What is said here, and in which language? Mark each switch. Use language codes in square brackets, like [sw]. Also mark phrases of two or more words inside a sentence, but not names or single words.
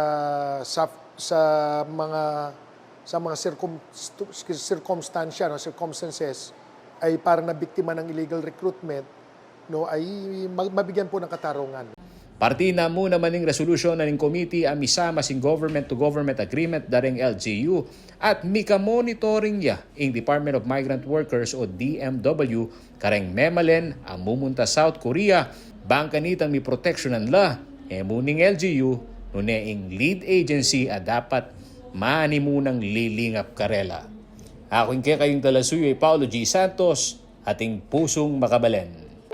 [tl] sa mga circumstances ay parang na biktima ng [en] illegal recruitment, [tl] no, ay mabigyan po ng katarungan. [pam] Parti na muna maning resolusyon na ng committee ang misama sing [en] government-to-government agreement [pam] daring LGU at mika-monitoring ya ang Department of Migrant Workers o DMW kareng memalen ang mumunta South Korea bangkanitang mi protectionan la muning LGU nuneing [en] lead agency [pam] at dapat mani munang lilingap karela. Ako kayong talasuyo ay Paulo G. Santos, ating pusong makabalen.